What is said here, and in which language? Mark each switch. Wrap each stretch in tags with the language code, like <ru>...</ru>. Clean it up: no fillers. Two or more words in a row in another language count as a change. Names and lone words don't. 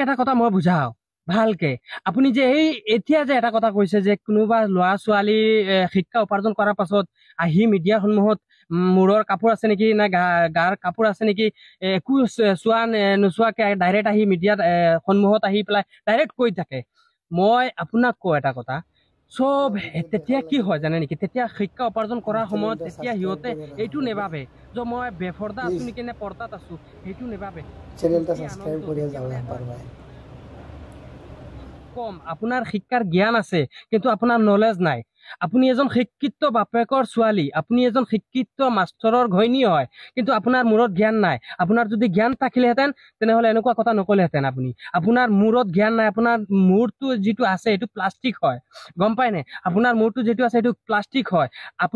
<as>এটা কথা মই বুজাও ভালকে আপুনি যে এই এতিয়া যে এটা কথা কৈছে যে কোনোবা ল'ৰা ছোৱালী শিক্ষা উপাৰ্জন কৰাৰ পাছত আহি মিডিয়াৰ সন্মুখত মূৰৰ কাপোৰ আছে নেকি না গাৰ কাপোৰ আছে নেকি একো চোৱা নোচোৱাকে ডাইৰেক্ট আহি মিডিয়াত সন্মুখত আহি পেলাই ডাইৰেক্ট কৈ থাকে মই আপোনাক কওঁ এটা কথা সব তেতিয়া কি হয় জানে নেকি তেতিয়া শিক্ষা উপাৰ্জন কৰাৰ সময়ত তেতিয়া সিহঁতে এইটো নেভাবে যে মই বেফৰ্দা আছো নেকি নে পৰ্দাত আছো সেইটো নেভাবে</as> <bn>চ্যানেলটা সাবস্ক্রাইব করে যাও একবার ভাই।</bn> <as>কম আপোনাৰ শিক্ষাৰ জ্ঞান আছে কিন্তু আপোনাৰ নলেজ নাই আপুনি এজন শিক্ষিত বাপেকৰ ছোৱালী আপুনি এজন শিক্ষিত মাষ্টৰৰ ঘৈণী হয় কিন্তু আপোনাৰ মূৰত জ্ঞান নাই আপোনাৰ যদি জ্ঞান থাকিলেহেঁতেন তেনেহলে এনেকুৱা কথা নকলেহেঁতেন আপুনি আপোনাৰ মূৰত জ্ঞান নাই আপোনাৰ মূৰটো যিটো আছে এইটো প্লাষ্টিক হয় গম পায় নে আপোনাৰ মূৰটো যিটো আছে এইটো প্লাষ্টিক হয় আপুনি</as>